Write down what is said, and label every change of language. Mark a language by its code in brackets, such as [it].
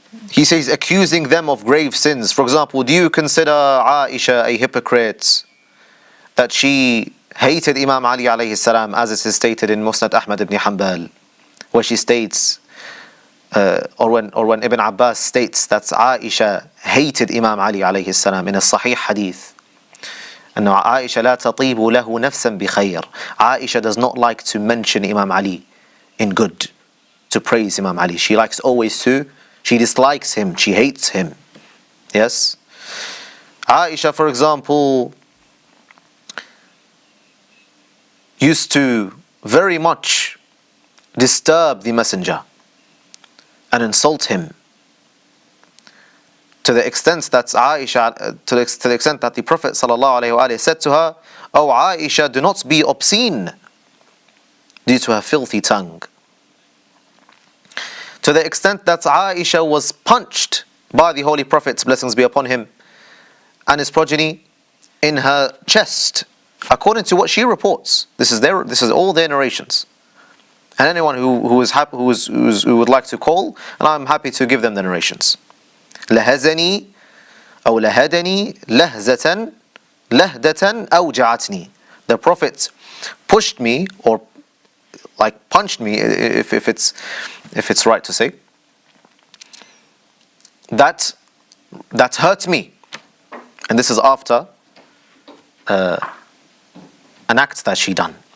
[en] He says, accusing them of grave sins. For example, do you consider Aisha a hypocrite, that she hated Imam Ali alayhi salam, as it is stated in Musnad Ahmad ibn Hanbal, where she states, or when Ibn Abbas states that Aisha hated Imam Ali alayhi salam in a Sahih hadith. And [ar] Aisha لا تطيب له نفسا بخير. [en] Aisha does not like to mention Imam Ali in good, to praise Imam Ali. She likes always to, she dislikes him, she hates him. Yes? Aisha, for example, used to very much disturb the messenger and insult him, to the extent that the Prophet ﷺ said to her, "Oh Aisha, do not be obscene," due to her filthy tongue. To the extent that Aisha was punched by the Holy Prophet, blessings be upon him, and his progeny, in her chest, according to what she reports. This is all their narrations. And anyone who would like to call, and I'm happy to give them the narrations. [ar] لهزني أو لهدني لهزة لهدة أوجعتني. [en] The Prophet pushed me, or like punched me, if it's right to say, that hurt me. And this is after an act that she done.